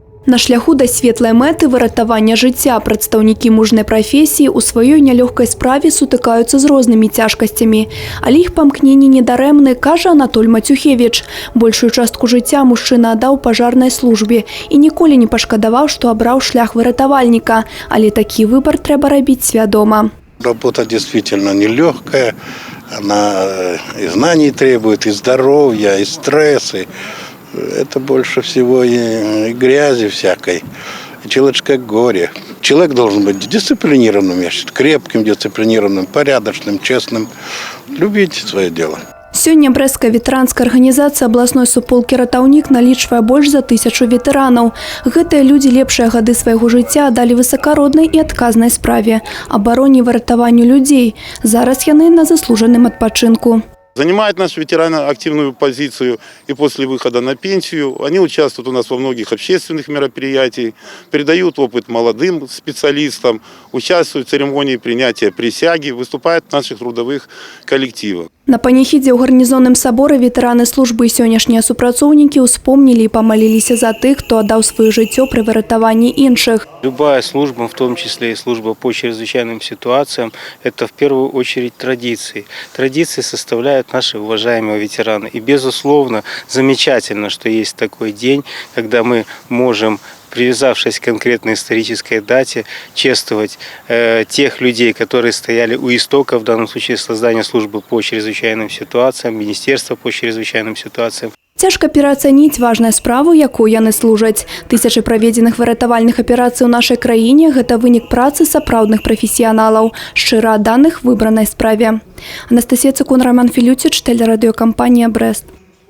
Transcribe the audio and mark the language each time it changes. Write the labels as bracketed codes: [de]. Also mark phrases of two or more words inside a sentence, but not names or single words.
[be] На шляху да светлай мэты выратавання жыцця прадстаўнікі мужнай прафесіі ў сваёй нялёгкай справе сутыкаюцца з рознымі цяжкасцямі. Але іх памкненні недарэмны, кажа Анатоль Мацюхевіч. Большую частку жыцця мужчына аддаў пажарнай службе і ніколі не пашкадаваў, што абраў шлях выратавальніка. Але такі выбар трэба рабіць свядома. [ru] Работа действительно нелегкая, она и знаний требует, и здоровья, и стрессы. Это больше всего и грязи всякой, и человеческое горе. Человек должен быть дисциплинированным, я считаю, крепким, дисциплинированным, порядочным, честным, любить свое дело. [be] Сёння брэсцкая ветэранская арганізацыя абласной суполкі «Ратаўнік» налічвае больш за 1000 ветэранаў. Гэтыя людзі лепшыя гады свайго жыцця аддалі высакароднай і адказнай справе – абароне і выратаванню людзей. Зараз яны на заслужаным адпачынку. [ru] Занимают наши ветераны активную позицию и после выхода на пенсию. Они участвуют у нас во многих общественных мероприятиях, передают опыт молодым специалистам, участвуют в церемонии принятия присяги, выступают в наших трудовых коллективах. На паніхідзе ў гарнізонным саборы ветэраны службы і сённяшнія супрацоўнікі ўспомнілі і памаліліся за тых, хто аддаў сваё жыццё пры выратаванні іншых. Любая служба, в том числе и служба по чрезвычайным ситуациям, это в первую очередь традиции. Традиции составляют наши уважаемые ветераны. И безусловно, замечательно, что есть такой день, когда мы можем, привязавшись к конкретной исторической дате, чествовать тех людей, которые стояли у истока, в данном случае создания службы по чрезвычайным ситуациям, Министерства по чрезвычайным ситуациям. [be] Цяжка пераацаніць важную справу, якой яны служаць. Тысячы праведзеных выратавальных аперацый у нашай краіне – гэта вынік працы сапраўдных прафесіяналаў, шчыра адданых выбранай справе. Анастасія Цыкун, Роман Філюціч, тэлерадыёкампанія «Брэст».